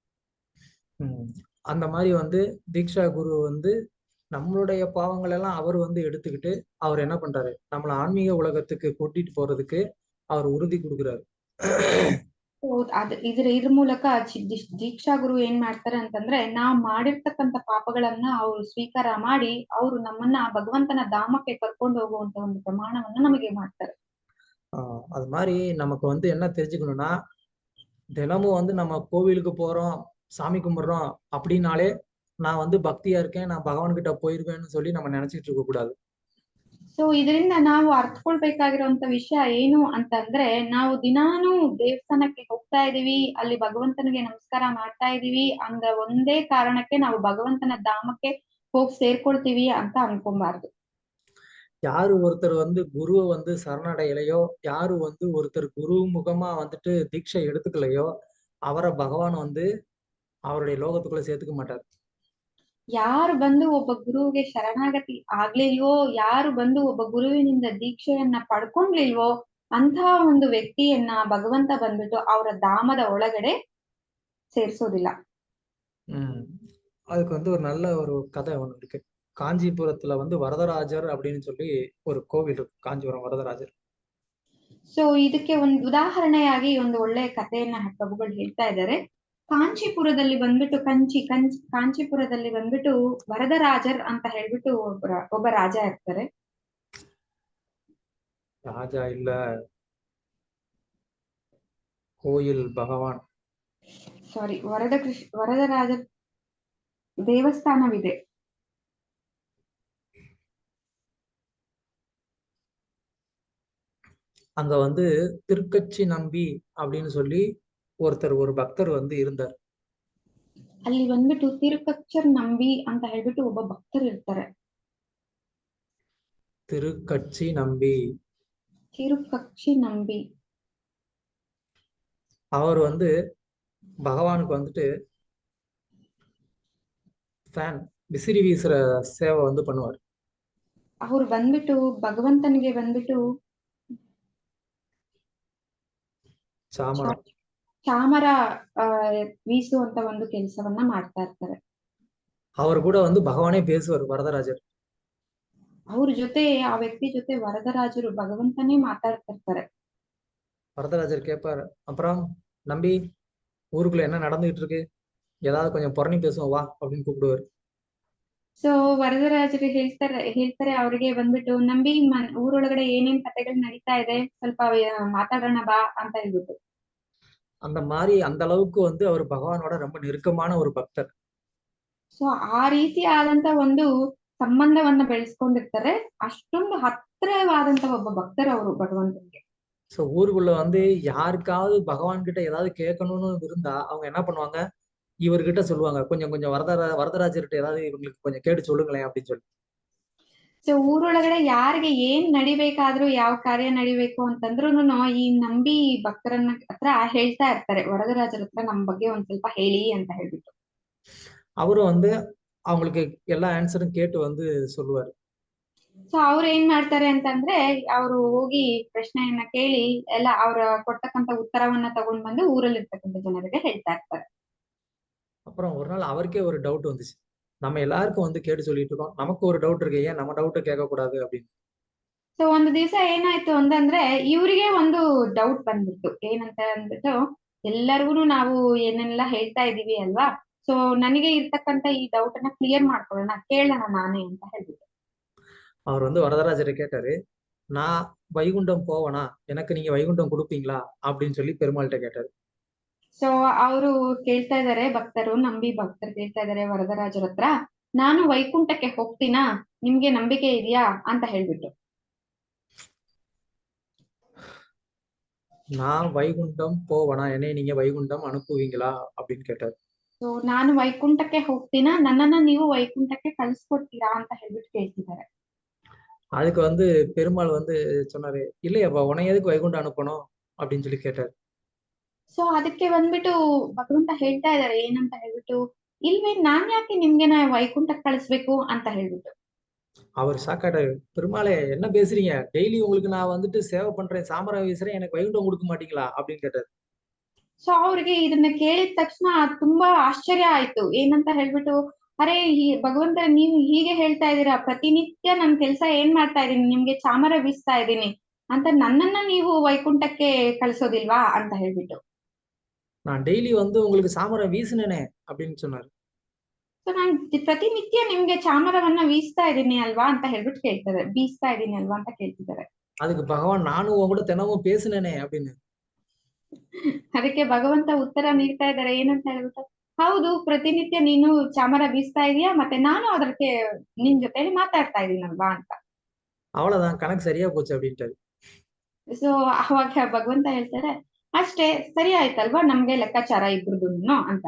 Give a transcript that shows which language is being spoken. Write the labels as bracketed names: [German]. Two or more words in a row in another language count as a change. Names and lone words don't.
[Tamil] அந்த மாதிரி வந்து தீக்ஷா குரு வந்து நம்மளுடைய பாவங்கள் எல்லாம் அவர் வந்து எடுத்துக்கிட்டு அவர் என்ன பண்றாரு, நம்மள ஆன்மீக உலகத்துக்கு கூட்டிட்டு போறதுக்கு அவர் உறுதி கொடுக்குறாரு. [Kannada] ಇದ್ರ ಮೂಲಕ ದೀಕ್ಷಾ ಗುರು ಏನ್ ಮಾಡ್ತಾರೆ ಅಂತಂದ್ರೆ, ನಾವ್ ಮಾಡಿರ್ತಕ್ಕಂತ ಪಾಪಗಳನ್ನ ಅವ್ರು ಸ್ವೀಕಾರ ಮಾಡಿ ಅವ್ರು ನಮ್ಮನ್ನ ಭಗವಂತನ ಧಾಮಕ್ಕೆ ಕರ್ಕೊಂಡು ಹೋಗುವಂತ ಒಂದು ಪ್ರಮಾಣವನ್ನ ನಮಗೆ ಮಾಡ್ತಾರೆ. [Tamil] அது மாதிரி நமக்கு வந்து என்ன தெரிஞ்சுக்கணும்னா, தினமும் வந்து நம்ம கோவிலுக்கு போறோம், சாமி கும்பிடுறோம் அப்படின்னாலே நான் வந்து பக்தியா இருக்கேன், நான் பகவான் கிட்ட போயிருவேன்னு சொல்லி நம்ம நினைச்சிட்டு இருக்க கூடாது. [Kannada] ಸೊ ಇದರಿಂದ ನಾವು ಅರ್ಥಕೊಳ್ಬೇಕಾಗಿರುವಂತ ವಿಷಯ ಏನು ಅಂತಂದ್ರೆ, ನಾವು ದಿನಾನು ದೇವಸ್ಥಾನಕ್ಕೆ ಹೋಗ್ತಾ ಇದೀವಿ, ಅಲ್ಲಿ ಭಗವಂತನಿಗೆ ನಮಸ್ಕಾರ ಮಾಡ್ತಾ ಇದೀವಿ ಅಂದ ಒಂದೇ ಕಾರಣಕ್ಕೆ ನಾವು ಭಗವಂತನ ಧಾಮಕ್ಕೆ ಹೋಗಿ ಸೇರ್ಕೊಳ್ತೀವಿ ಅಂತ ಅನ್ಕೊಬಾರ್ದು. [Tamil] யாரு ஒருத்தர் வந்து குருவை வந்து சரணடையலையோ, யாரு வந்து ஒருத்தர் குரு முகமா வந்துட்டு தீட்சை எடுத்துக்கலையோ, அவரை பகவான் வந்து அவருடைய லோகத்துக்குள்ள சேர்த்துக்க மாட்டார். [Kannada] ಯಾರು ಬಂದು ಒಬ್ಬ ಗುರುವಿಗೆ ಶರಣಾಗತಿ ಆಗ್ಲಿಲ್ವೋ, ಯಾರು ಬಂದು ಒಬ್ಬ ಗುರುವಿನಿಂದ ದೀಕ್ಷೆಯನ್ನ ಪಡ್ಕೊಂಡ್ಲಿಲ್ವೋ ಅಂತ ಒಂದು ವ್ಯಕ್ತಿಯನ್ನ ಭಗವಂತ ಬಂದ್ಬಿಟ್ಟು ಅವರ ಧಾಮದ ಒಳಗಡೆ ಸೇರ್ಸೋದಿಲ್ಲ. [Tamil] அதுக்கு வந்து ஒரு நல்ல ஒரு கதை ஒண்ணு இருக்கு. காஞ்சிபுரத்துல வந்து வரதராஜர் அப்படின்னு சொல்லி ஒரு கோவில் இருக்கு, காஞ்சிபுரம் வரதராஜர். [Kannada] ಸೊ ಇದಕ್ಕೆ ಒಂದು ಉದಾಹರಣೆಯಾಗಿ ಒಂದು ಒಳ್ಳೆಯ ಕಥೆಯನ್ನ ಪ್ರಭುಗಳು ಹೇಳ್ತಾ ಇದ್ದಾರೆ. ಕಾಂಚೀಪುರದಲ್ಲಿ ಬಂದ್ಬಿಟ್ಟು ಕಾಂಚೀಪುರದಲ್ಲಿ ಬಂದ್ಬಿಟ್ಟು ವರದರಾಜರ್ ಅಂತ ಹೇಳ್ಬಿಟ್ಟು ಒಬ್ಬ ರಾಜ ಇರ್ತಾರೆ. [Tamil] ராஜா இல்ல, கோயில் பகவான். [Kannada] ಸಾರಿ, ವರದರಾಜರ್ ದೇವಸ್ಥಾನವಿದೆ. [Tamil] அங்க வந்து திருக்கச்சி நம்பி அப்படின்னு சொல்லி ஒரு பக்தர் வந்து இருந்தார். [Kannada] ಅಲ್ಲಿ ಬಂದ್ಬಿಟ್ಟು ತಿರುಕಚ್ಚರ್ ನಂಬಿ ಅಂತ ಹೇಳ್ಬಿಟ್ಟು ಒಬ್ಬ ಭಕ್ತರು ಇರ್ತಾರೆ. [Tamil] திருக்கச்சி நம்பி [Kannada] ತಿರುಕಚ್ಚಿ ನಂಬಿ [Tamil] அவர் வந்து பகவானுக்கு வந்துட்டு ஃபேன் விசிறி வீசுற சேவை வந்து பண்ணுவார். [Kannada] ಅವ್ರು ಬಂದ್ಬಿಟ್ಟು ಭಗವಂತನಿಗೆ ಬಂದ್ಬಿಟ್ಟು ಚಾಮರ வீசுವಂತ ಒಂದು ಕೆಲಸವನ್ನ ಮಾಡ್ತಾ ಇರ್ತಾರೆ. [Tamil] அவர் கூட வந்து பகவானே பேசுவார், வரதராஜர். [Kannada] ಅವ್ರ ಜೊತೆ, ಆ ವ್ಯಕ್ತಿ ಜೊತೆ ವರದರಾಜರು ಭಗವಂತನೇ ಮಾತಾಡ್ತಿರ್ತಾರೆ. [Tamil] வரதராஜர் கேட்பாரு, அப்புறம் நம்பி ஊருக்குள்ள என்ன நடந்துகிட்டு இருக்கு, ஏதாவது கொஞ்சம் புரணி பேசுவோம் வா அப்படின்னு கூப்பிடுவாரு. [Kannada] ಸೊ ವರದರಾಜರು ಹೇಳ್ತಾರೆ ಅವ್ರಿಗೆ ಬಂದ್ಬಿಟ್ಟು, ನಂಬಿ ಊರೊಳಗಡೆ ಏನೇನ್ ಕಥೆಗಳು ನಡೀತಾ ಇದೆ ಸ್ವಲ್ಪ ಮಾತಾಡೋಣ ಬಾ ಅಂತ ಹೇಳ್ಬಿಟ್ಟು. [Tamil] அந்த மாதிரி அந்த அளவுக்கு வந்து அவர் பகவானோட ரொம்ப நெருக்கமான ஒரு பக்தர். [Kannada] ಸೊ ಆ ರೀತಿ ಆದಂತ ಒಂದು ಸಂಬಂಧವನ್ನ ಬೆಳೆಸ್ಕೊಂಡಿರ್ತಾರೆ. ಅಷ್ಟೊಂದು ಹತ್ತಿರವಾದಂತ ಒಬ್ಬ ಭಕ್ತರು ಅವರು ಭಗವಂತನಿಗೆ. [Tamil] ஸோ ஊருக்குள்ள வந்து யாருக்காவது பகவான் கிட்ட ஏதாவது கேட்கணும்னு இருந்தா அவங்க என்ன பண்ணுவாங்க, இவர்கிட்ட சொல்லுவாங்க, கொஞ்சம் கொஞ்சம் வரதராஜர்கிட்ட ஏதாவது இவங்களுக்கு கொஞ்சம் கேட்டு சொல்லுங்களேன் அப்படின்னு சொல்லி. [Kannada] ಸೊ ಊರೊಳಗಡೆ ಯಾರಿಗೆ ಏನ್ ನಡಿಬೇಕಾದ್ರೂ, ಯಾವ ಕಾರ್ಯ ನಡಿಬೇಕು ಅಂತಂದ್ರೂನು ಈ ನಂಬಿ ಭಕ್ತರನ್ನ ಹತ್ರ ಹೇಳ್ತಾ ಇರ್ತಾರೆ, ವರದರಾಜರ ಹತ್ರ ನಮ್ ಬಗ್ಗೆ ಒಂದ್ ಸ್ವಲ್ಪ ಹೇಳಿ ಅಂತ ಹೇಳ್ಬಿಟ್ಟು. [Tamil] அவரும் வந்து அவங்களுக்கு எல்லா ஆன்சரும் கேட்டு வந்து சொல்லுவாரு. [Kannada] ಸೊ ಅವ್ರು ಏನ್ ಮಾಡ್ತಾರೆ ಅಂತಂದ್ರೆ, ಅವ್ರು ಹೋಗಿ ಪ್ರಶ್ನೆಯನ್ನ ಕೇಳಿ ಎಲ್ಲ ಅವ್ರ ಕೊಡ್ತಕ್ಕಂತ ಉತ್ತರವನ್ನ ತಗೊಂಡ್ ಬಂದು ಊರಲ್ಲಿ ಇರ್ತಕ್ಕಂಥ ಜನರಿಗೆ ಹೇಳ್ತಾ ಇರ್ತಾರೆ. [Tamil] அப்புறம் ஒரு நாள் அவருக்கே ஒரு டவுட் வந்துச்சு, நம்ம எல்லாருக்கும் வந்து கேட்டு சொல்லிட்டு இருக்கோம், நமக்கு ஒரு டவுட் இருக்கு, ஏன் நம்ம டவுட்டை கேட்க கூடாது அப்படின்னு. [Kannada] ಸೊ ಒಂದು ದಿವಸ ಏನಾಯ್ತು ಅಂತಂದ್ರೆ, ಇವ್ರಿಗೆ ಒಂದು ಡೌಟ್ ಬಂದ್ಬಿಟ್ಟು, ಏನಂತ ಅಂದ್ಬಿಟ್ಟು, ಎಲ್ಲರಿಗೂ ನಾವು ಏನೆಲ್ಲ ಹೇಳ್ತಾ ಇದೀವಿ ಅಲ್ವಾ, ಸೊ ನನಗೆ ಇರ್ತಕ್ಕಂತ ಈ ಡೌಟ್ ಅನ್ನ ಕ್ಲಿಯರ್ ಮಾಡ್ಕೊಳ್ಳೋಣ, ಕೇಳೋಣ ನಾನೇ ಅಂತ ಹೇಳ್ಬಿಟ್ಟು. [Tamil] அவர் வந்து வரதராஜரை கேட்டாரு, நான் வைகுண்டம் போவனா, எனக்கு நீங்க வைகுண்டம் கொடுப்பீங்களா அப்படின்னு சொல்லி பெருமாள்கிட்ட கேட்டாரு. [Kannada] ಸೊ ಅವರು ಕೇಳ್ತಾ ಇದಾರೆ, ನಂಬಿ ಭಕ್ತರು ಕೇಳ್ತಾ ಇದಾರೆ ವರದರಾಜರ ಹತ್ರ, ನಾನು ವೈಕುಂಠಕ್ಕೆ ಹೋಗ್ತೀನಾ, ನಿಮ್ಗೆ ನಂಬಿಕೆ ಇದೆಯಾ ಅಂತ ಹೇಳ್ಬಿಟ್ಟು. [Tamil] நான் வைகுண்டம் போவனா, என்னை நீங்க வைகுண்டம் அனுப்புவீங்களா அப்படின்னு கேட்டாரு. [Kannada] ಸೊ ನಾನು ವೈಕುಂಠಕ್ಕೆ ಹೋಗ್ತೀನಾ, ನನ್ನನ್ನ ನೀವು ವೈಕುಂಠಕ್ಕೆ ಕಳಿಸ್ಕೊಡ್ತೀರಾ ಅಂತ ಹೇಳ್ಬಿಟ್ಟು ಕೇಳ್ತಿದ್ದಾರೆ. [Tamil] அதுக்கு வந்து பெருமாள் வந்து சொன்னாரு, இல்லையாப்பா உன்னை எதுக்கு வைகுண்டம் அனுப்பணும் அப்படின்னு சொல்லி கேட்டாரு. [Kannada] ಸೊ ಅದಕ್ಕೆ ಬಂದ್ಬಿಟ್ಟು ಭಗವಂತ ಹೇಳ್ತಾ ಇದಾರೆ ಏನಂತ ಹೇಳ್ಬಿಟ್ಟು, ಇಲ್ವೇ ನಾನ್ ಯಾಕೆ ನಿಮ್ಗೆ ವೈಕುಂಠಕ್ಕೆ ಕಳಿಸ್ಬೇಕು ಅಂತ ಹೇಳ್ಬಿಟ್ಟು. [Tamil] அவர் சாக்காட்டாரு, பெருமாளே என்ன பேசுறீங்க, டெய்லி உங்களுக்கு நான் வந்துட்டு சேவை பண்றேன், சாமரம் வீசுறேன், எனக்கு வைகுண்டம் கொடுக்க மாட்டீங்களா அப்படின்னு கேட்டாரு. [Kannada] ಸೊ ಅವ್ರಿಗೆ ಇದನ್ನ ಕೇಳಿದ ತಕ್ಷಣ ತುಂಬಾ ಆಶ್ಚರ್ಯ ಆಯ್ತು. ಏನಂತ ಹೇಳ್ಬಿಟ್ಟು, ಅರೆ ಭಗವಂತ ನೀವು ಹೀಗೆ ಹೇಳ್ತಾ ಇದೀರಾ, ಪ್ರತಿನಿತ್ಯ ನನ್ ಕೆಲ್ಸ ಏನ್ ಮಾಡ್ತಾ ಇದೀನಿ, ನಿಮ್ಗೆ ಚಾಮರ ಬೀಸ್ತಾ ಇದೀನಿ ಅಂತ, ನನ್ನನ್ನ ನೀವು ವೈಕುಂಠಕ್ಕೆ ಕಳ್ಸೋದಿಲ್ವಾ ಅಂತ ಹೇಳ್ಬಿಟ್ಟು. [Tamil] நான் டெய்லி வந்து உங்களுக்கு சாமரம் வீசினேனே அப்படின்னு சொன்னாரு. [Kannada] ಸೊ ನಾನ್ ಪ್ರತಿನಿತ್ಯ ನಿಮ್ಗೆ ಚಾಮರವನ್ನ ಬೀಸ್ತಾ ಇದೀನಿ ಅಲ್ವಾ ಅಂತ ಹೇಳ್ಬಿಟ್ಟು ಕೇಳ್ತಾರೆ, ಬೀಸ್ತಾ ಇದೀನಿ ಅಲ್ವಾ ಅಂತ ಕೇಳ್ತಿದ್ದಾರೆ. [Tamil] அதுக்கு பகவான், நானும் உன் கூட தினமும் பேசினேனே அப்படின்னு. [Kannada] ಅದಕ್ಕೆ ಭಗವಂತ ಉತ್ತರ ನೀಡ್ತಾ ಇದ್ದಾರೆ ಏನಂತ ಹೇಳ್ಬಿಟ್ಟು, ಹೌದು ಪ್ರತಿನಿತ್ಯ ನೀನು ಚಾಮರ ಬೀಸ್ತಾ ಇದೀಯಾ, ಮತ್ತೆ ನಾನು ಅದಕ್ಕೆ ನಿನ್ ಜೊತೆ ಮಾತಾಡ್ತಾ ಇದೀನಲ್ವಾ ಅಂತ. [Tamil] அவ்வளவுதான், கணக்கு சரியா போச்சு அப்படின்ட்டாரு. [Kannada] ಸೊ ಅವಾಗ ಭಗವಂತ ಹೇಳ್ತಾರೆ, ಅಷ್ಟೇ ಸರಿ ಆಯ್ತಲ್ವಾ, ನಮ್ಗೆ ಲೆಕ್ಕಾಚಾರ ಇಬ್ರದುನು ಅಂತ.